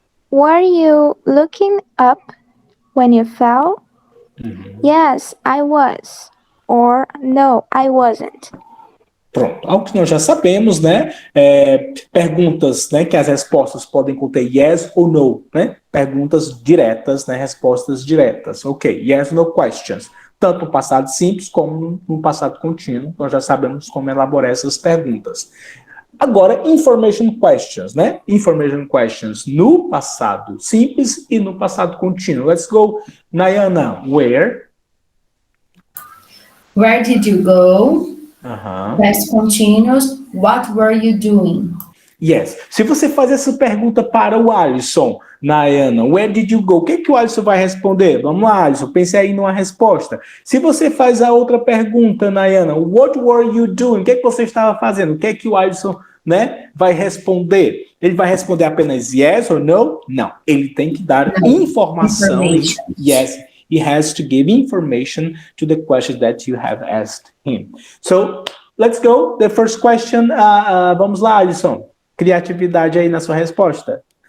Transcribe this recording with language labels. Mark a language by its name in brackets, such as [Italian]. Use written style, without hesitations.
[English] Were you looking up when you fell? Yes, I was. or no, I wasn't. [Portuguese] Pronto, algo que nós já sabemos, né? Perguntas, né, que as respostas podem conter yes ou no, né? Perguntas diretas, né? Respostas diretas. [English] Ok, yes, no questions. [Portuguese] Tanto no passado simples como no passado contínuo. Nós já sabemos como elaborar essas perguntas. Agora, [English] information questions, [Portuguese] né? [English] Information questions [Portuguese] no passado simples e no passado contínuo. [English] Let's go. Nayana, where? Where did you go? Past continuous. What were you doing? Yes. [Portuguese] Se você fazer essa pergunta para o Alisson, Nayana, [English] where did you go? [Portuguese] O que o Alisson vai responder? Vamos lá, Alisson, pense aí numa resposta. Se você faz a outra pergunta, Nayana, [English] what were you doing? [Portuguese] O que você estava fazendo? O que o Alisson, né, vai responder? Ele vai responder apenas yes ou no? Não. Ele tem que dar informação. [English] Yes. He has to give information to the question that you have asked him. So, let's go. The first question. [Portuguese] Vamos lá, Alisson. Criatividade aí na sua resposta.